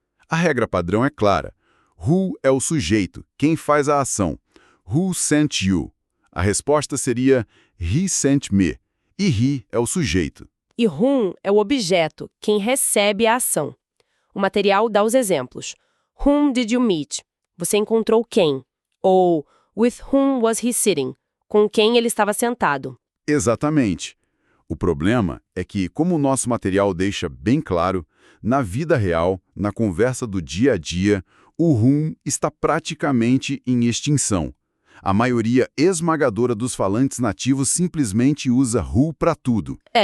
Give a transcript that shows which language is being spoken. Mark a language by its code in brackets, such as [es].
[pt] A regra padrão é clara. Who é o sujeito, quem faz a ação. [en] Who sent you? [pt] A resposta seria [en] he sent me. [pt] E he é o sujeito. E whom é o objeto, quem recebe a ação. O material dá os exemplos. [en] Whom did you meet? [pt] Você encontrou quem? [en] Ou with whom was he sitting? [pt] Com quem ele estava sentado. Exatamente. O problema é que, como o nosso material deixa bem claro, na vida real, na conversa do dia a dia, o whom está praticamente em extinção. A maioria esmagadora dos falantes nativos simplesmente usa who para tudo.